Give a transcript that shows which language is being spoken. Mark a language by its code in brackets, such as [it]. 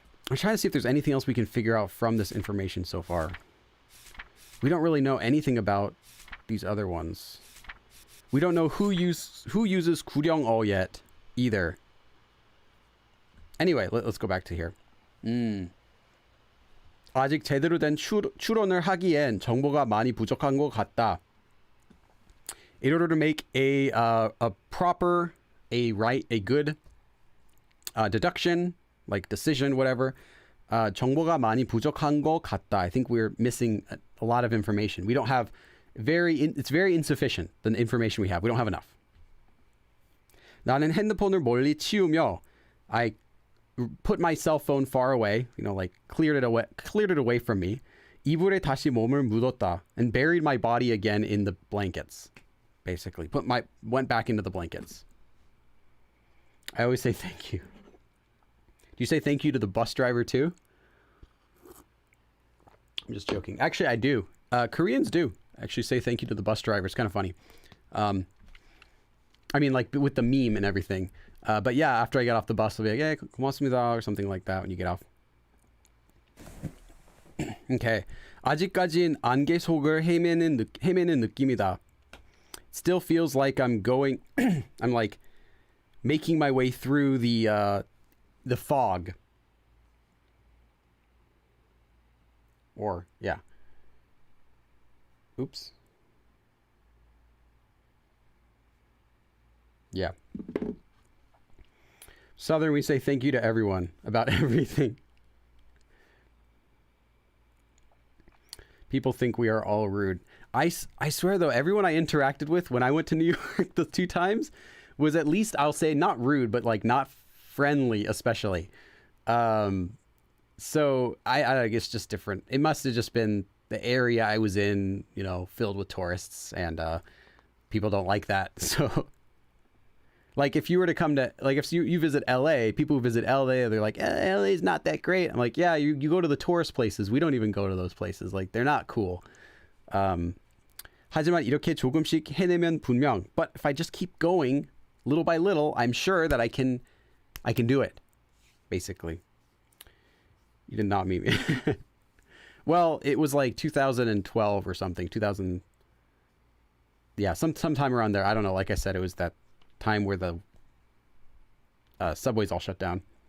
[en] I'm trying to see if there's anything else we can figure out from this information so far. We don't really know anything about these other ones. We don't know who uses 구령어 yet either. Anyway, let's go back to here. [ko] 아직 제대로 된 추론을 하기엔 정보가 많이 부족한 것 같다. [en] In order to make a good deduction, like decision, whatever, [ko] 정보가 많이 부족한 것 같다. [en] I think we're missing a lot of information. We don't have it's very insufficient, the information we have. We don't have enough. [ko] 나는 핸드폰을 멀리 치우며, [en] I put my cell phone far away, you know, like cleared it away from me. [ko] 이불에 다시 몸을 묻었다, [en] and buried my body again in the blankets. Basically, went back into the blankets. I always say thank you. Do you say thank you to the bus driver too? I'm just joking. Actually, I do. Koreans do actually say thank you to the bus driver. It's kind of funny. I mean, like with the meme and everything. But yeah, after I get off the bus, I'll be like, "Hey, [ko] 고맙습니다," [en] or something like that when you get off. Okay. [ko] 아직까진 안개 속을 헤매는 느낌이다. [en] Still feels like I'm going. I'm like making my way through the fog. Or yeah. Oops. Yeah. Southern, we say thank you to everyone about everything. People think we are all rude. I swear, though, everyone I interacted with when I went to New York the 2 times was at least, I'll say, not rude, but like not friendly, especially. So I guess just different. It must have just been the area I was in, you know, filled with tourists, and people don't like that. So, like, if you were to come to, like, if you visit LA, people who visit LA, they're like, LA's not that great. I'm like, yeah, you go to the tourist places. We don't even go to those places. Like, they're not cool. [ko] 하지만 이렇게 조금씩 해내면 분명. [en] But if I just keep going little by little, I'm sure that I can do it. Basically. You did not meet me. Well, it was like 2012 or something. 2000. Yeah, sometime around there. I don't know. Like I said, it was that time where the subways all shut down.